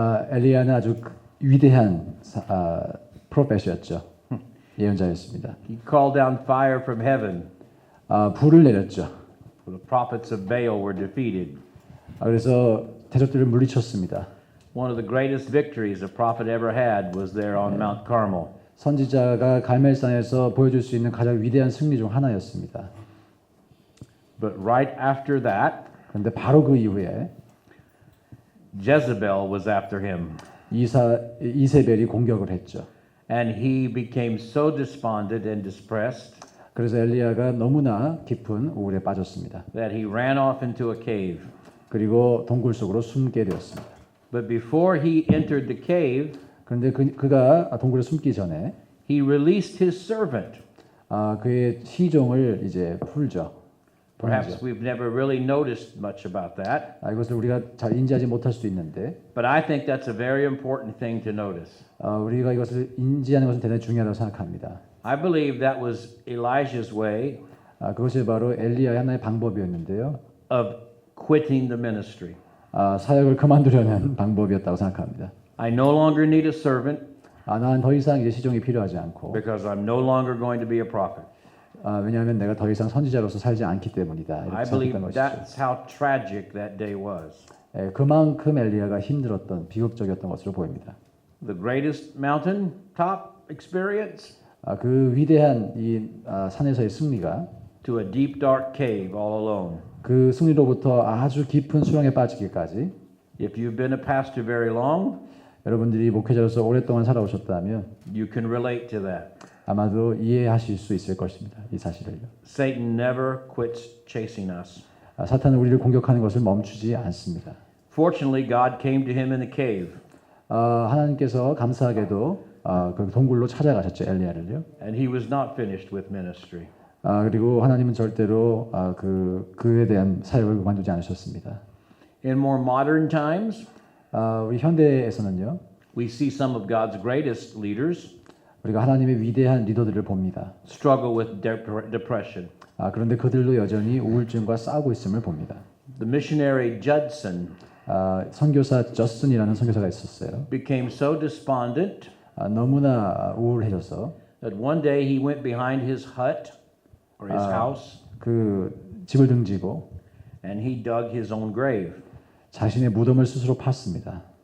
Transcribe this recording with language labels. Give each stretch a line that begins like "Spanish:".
Korean: 엘리야는 아주 위대한 프로페시였죠. 예언자였습니다.
English: He called down fire from heaven.
Korean: 불을 내렸죠.
English: The prophets of Baal were defeated.
Korean: 그래서 대적들을 물리쳤습니다.
English: One of the greatest victories a prophet ever had was there on Mount Carmel.
Korean: 선지자가 갈멜산에서 보여줄 수 있는 가장 위대한 승리 중 하나였습니다.
English: But right after that,
Korean: 그런데 바로 그 이후에
English: Jezebel was after him.
Korean: 이세벨이 공격을 했죠.
English: And he became so despondent and depressed
Korean: 그래서 엘리야가 너무나 깊은 우울에 빠졌습니다.
English: that he ran off into a cave.
Korean: 그리고 동굴 속으로 숨게 되었습니다.
English: But before he entered the cave,
Korean: 그런데 그가 동굴에 숨기 전에
English: he released his servant.
Korean: 그의 시종을 이제 풀죠.
English: Perhaps we've never really noticed much about that,
Korean: 이것을 우리가 잘 인지하지 못할 수도 있는데
English: but I think that's a very important thing to notice.
Korean: 우리가 이것을 인지하는 것은 대단히 중요하다고 생각합니다.
English: I believe that was Elijah's way
Korean: 그것이 바로 엘리야의 하나의 방법이었는데요.
English: of quitting the ministry.
Korean: 사역을 그만두려는 방법이었다고 생각합니다.
English: I no longer need a servant
Korean: 나는 더 이상 이제 시종이 필요하지 않고
English: because I'm no longer going to be a prophet.
Korean: 왜냐하면 내가 더 이상 선지자로서 살지 않기 때문이다.
English: I
Korean: 이렇게
English: believe
Korean: 생각했던 것이죠.
English: that's how tragic that day was.
Korean: 그만큼 엘리야가 힘들었던 비극적이었던 것으로 보입니다.
English: The greatest mountain top experience
Korean: 그 위대한 이 산에서의 승리가
English: to a deep dark cave all alone.
Korean: 그 승리로부터 아주 깊은 수렁에 빠지기까지
English: If you've been a pastor very long,
Korean: 여러분들이 목회자로서 오랫동안 살아오셨다면
English: you can relate to that.
Korean: 아마도 이해하실 수 있을 것입니다. 이 사실을요.
English: Satan never quits chasing us.
Korean: 사탄은 우리를 공격하는 것을 멈추지 않습니다.
English: Fortunately, God came to him in the cave,
Korean: 하나님께서 감사하게도 그 동굴로 찾아가셨죠. 엘리야를요.
English: and he was not finished with ministry.
Korean: 그리고 하나님은 절대로 그에 대한 사역을 그만두지 않으셨습니다.
English: In more modern times,
Korean: 우리 현대에서는요.
English: we see some of God's greatest leaders
Korean: 우리가 하나님의 위대한 리더들을 봅니다.
English: struggle with depression.
Korean: 그런데 그들도 여전히 우울증과 싸우고 있음을 봅니다.
English: The missionary Judson
Korean: 선교사 저슨이라는 선교사가 있었어요.
English: became so despondent
Korean: 너무나 우울해져서
English: that one day he went behind his hut or his house
Korean: 그 집을 등지고
English: and he dug his own grave.
Korean: 자신의 무덤을 스스로 팠습니다.